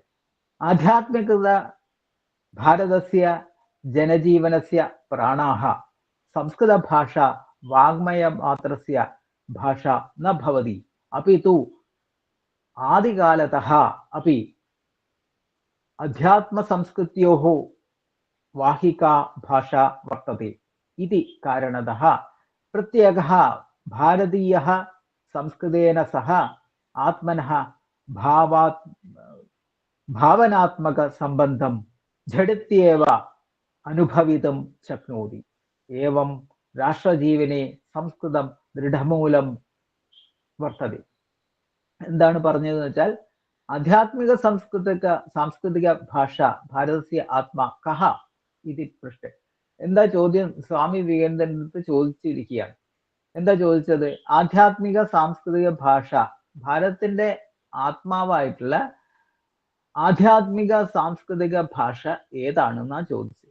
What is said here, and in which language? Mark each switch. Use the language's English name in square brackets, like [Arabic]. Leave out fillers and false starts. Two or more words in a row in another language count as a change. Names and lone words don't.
[Sanskrit] ആധ്യാത്മികത ഭാരതസ്യ ജനജീവനസ്യ പ്രാണാः സംസ്കൃത ഭാഷ വാങ്മയ മാത്രസ്യ ഭാഷ ന ഭവതി അപി തു ആദികാലതഃ അപി അധ്യാത്മ സംസ്കൃത്യോः വാഹികാ ഭാഷ വർത്തते इति कारणतः प्रत्येकः भारतीयः संस्कृतेन सह आत्मनः भावनात्मक संबंधं झटित्येव अनुभवितुं शक्नोति. एवं राष्ट्रजीवने संस्कृतं दृढमूलं वर्तते. [Malayalam] എന്താണ് പറഞ്ഞതെന്ന് വെച്ചാൽ [Sanskrit] ആധ്യാത്മിക സാംസ്കൃതിക ഭാഷ ഭാരതസ്യ ആത്മാ കഹ ഇതി പൃഷ്ഠേ. [Malayalam] എന്താ ചോദ്യം? സ്വാമി വിവേകാനന്ദൻ്റെ അടുത്ത് ചോദിച്ചിരിക്കുകയാണ്. എന്താ ചോദിച്ചത്? ആധ്യാത്മിക സാംസ്കൃതിക ഭാഷ, ഭാരതത്തിന്റെ ആത്മാവായിട്ടുള്ള ആധ്യാത്മിക സാംസ്കൃതിക ഭാഷ ഏതാണെന്നാ ചോദിച്ചത്.